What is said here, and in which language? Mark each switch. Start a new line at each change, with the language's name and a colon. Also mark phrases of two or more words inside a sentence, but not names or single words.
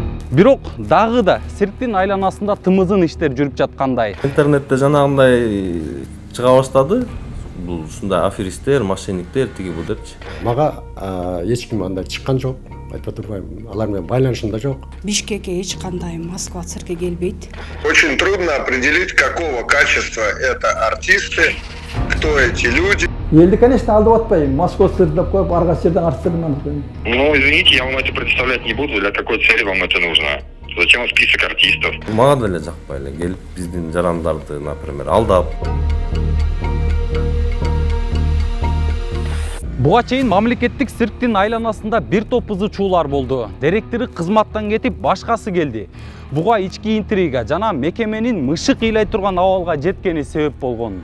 Kyrgyz: Бирок дагы да цирктин айланасында тымызын иштер жүрүп жаткандай. Интернетте жанагындай чыга баштады. Бул ушундай аферисттер, мошенниктер тиги бул депчи. Мага эч ким андай чыккан жок. Айтпа турбайм, алар менен байланышымда жок. Бишкекке эч кандай Москва циркке келбейт.
Russian: Очень трудно определить, какого качества это артисты, кто эти люди.
Kyrgyz: Елді, конечно, алдап атпайм. Москва цирк деп коюп, арга жерден артистердин аныкын.
Russian: Ну, извините, я вам это представлять не буду. Для какой цели вам это нужно? Зачем список артистов?
Kyrgyz: Мага деле жакпай эле келип биздин жарандарды, например, алдап. Буга чейин мамлекеттик цирктин айланасында бир топ ызычуулар болду. Директори кызматтан кетип, башкасы келди. Буга ички интрига жана мекеменин мышык ыйлай турган абалга жеткени себеп болгон.